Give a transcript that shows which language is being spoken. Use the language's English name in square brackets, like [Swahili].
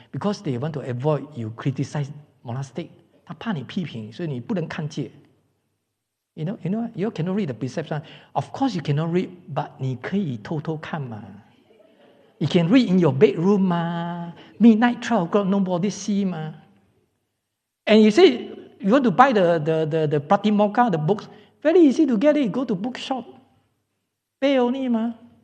[English] Because they want to avoid you criticize monastic. [Chinese] 他怕你批评，所以你不能看戒。 [English] You know, you cannot read the precepts. Of course, you cannot read, but [Chinese] 你可以偷偷看嘛。 [English] You can read in your bedroom 嘛。Midnight 12 o'clock, nobody see 嘛。 And you say you want to buy the Pratimokkha, the books, very easy to get it. Go to bookshop, pay only 嘛。